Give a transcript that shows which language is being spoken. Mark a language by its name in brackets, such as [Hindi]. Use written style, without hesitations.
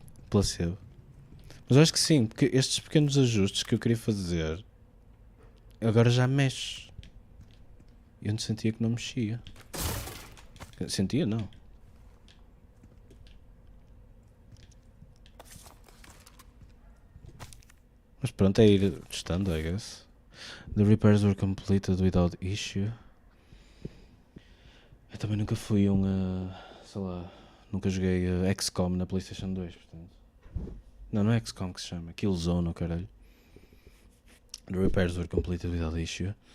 [Portuguese] Placebo. Mas eu acho que sim, porque estes pequenos ajustes que eu queria fazer agora já mexe. Eu não sentia que não mexia. Sentia, não. Mas pronto, é ir testando, [English] I guess. The repairs were completed without issue. [Portuguese] Eu também nunca fui sei lá, nunca joguei XCOM na PlayStation 2, portanto. Não é XCOM que se chama, Killzone, caralho. [English] The repairs were completed without issue.